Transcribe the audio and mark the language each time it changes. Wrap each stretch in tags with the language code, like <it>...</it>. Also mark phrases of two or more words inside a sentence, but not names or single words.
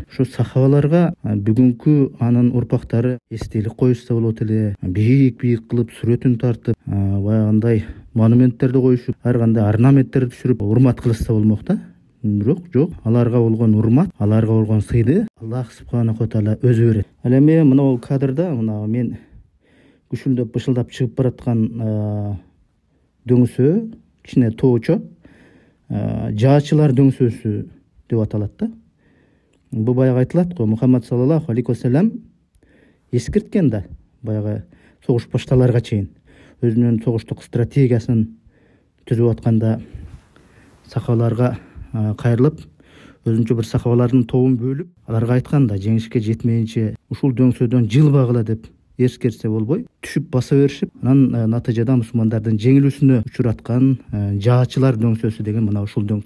<ky>Ошо сахабаларга бүгүнкү анын урпактары эстелик коюшса болот эле, бийик кылып сүрөтүн тартып, баягындай монументтерди коюшуп, ар кандай орнаменттерди түшүрүп урмат кылышса болмок да. Бирок жок, аларга болгон урмат, аларга болгон сыйды</ky> <ar>الله سبحانه وتعالى</ar> <ky>өзү берет. Ал эми мына кадрда мына мен күшүлдөп бышылдап чыгып бараткан дөңсө, кичине тоочо, жаачылар дөңсөсү деп аталат да. Бул баягы айтылат го, Мухаммад</ky> <ar>صلى الله عليه وسلم</ar> <ky>эскерткен да, баягы согуш башталарга чейин өзүнүн согуштук стратегиясын түзүп атканда сахабаларга кайрылып, өзүнчө бир сахабалардын тобун бөлүп, аларга айткан да, жеңишке жетмейинче ушул дөңсөдөн жылбагыла деп эскерсе болбой түшүп баса беришип, анан натыйжада мусулмандардын жеңилүүсүнө учураткан жаачылар дөңсөсү деген мына ушул дөңсө.</ky>